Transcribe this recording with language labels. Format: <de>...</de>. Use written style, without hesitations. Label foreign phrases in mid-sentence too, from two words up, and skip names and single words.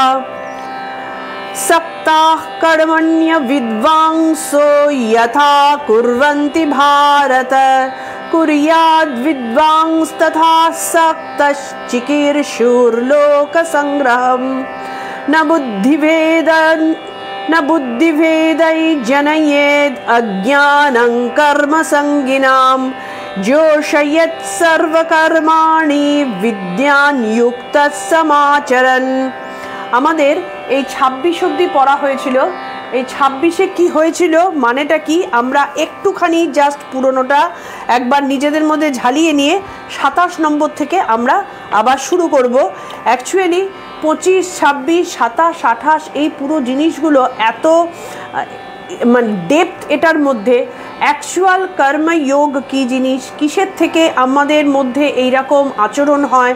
<sa>सक्ताः कर्मण्य विद्वांसो यथा कुर्वन्ति भारत कुर्याद् विद्वांस्तथा सक्तश्चिकीर्षुर्लोकसंग्रहम् न बुद्धिभेदै जनयेद् अज्ञानं कर्मसङ्गिनाम् जोषयेत् सर्वकर्माणि विद्यान् युक्तः समाचरन्।</sa> <bn>আমাদের এই 26 অবধি পড়া হয়েছিল। এই 26-এ কি হয়েছিল, মানেটা কি, আমরা একটুখানি জাস্ট পুরোনোটা একবার নিজেদের মধ্যে ঝালিয়ে নিয়ে 27 নম্বর থেকে আমরা আবার শুরু করব। অ্যাকচুয়ালি 25, 26, 27, 28 এই পুরো জিনিসগুলো এত মানে ডেপথ এটার মধ্যে, অ্যাকচুয়াল কর্মযোগ কী জিনিস, কিসের থেকে আমাদের মধ্যে এইরকম আচরণ হয়।</bn>